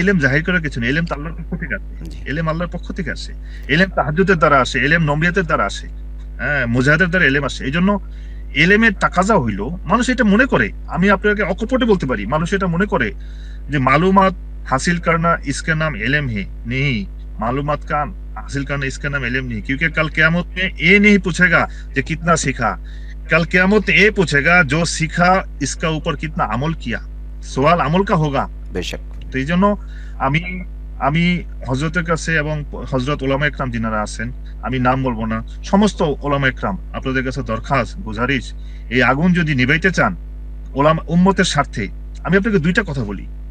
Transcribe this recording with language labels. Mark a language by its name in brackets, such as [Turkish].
[Bangla] এলেম জাহির করার কিছু নেই, এলেম তো আল্লাহর পক্ষ থেকে আসে, জি এলেম আল্লাহর পক্ষ থেকে আসে, এলেম তাহাজ্জুদের দ্বারা আসে, এলেম নমরিয়াতের দ্বারা আসে, হ্যাঁ মুজাহিদের দ্বারা এলেম আসে। এই জন্য এলেমের তাকাজা হইলো, মানুষ এটা মনে করে, আমি আপনাকে অকপটে বলতে পারি, মানুষ এটা মনে করে যে মালুমাত [Hindi] हासिल करना इसका नाम इल्म है। नहीं, मालूमात का हासिल करना इसका नाम इल्म नहीं, क्योंकि कल क़यामत में ये नहीं पूछेगा कि कितना सीखा, कल क़यामत में ये पूछेगा जो सीखा इसका ऊपर कितना अमल किया। सवाल अमल का होगा [Bangla] বেশক। তো এই জন্য আমি আমি হযরতের কাছে এবং হযরত উলামা একরাম যিনারা আছেন, আমি নাম বলবো না, সমস্ত উলামা একরাম আপনাদের কাছে দরখাস্ত গুজারিশ, এই আগুন যদি নিভাইতে চান উলামা উম্মতের স্বার্থে, আমি আপনাকে 2টা কথা বলি।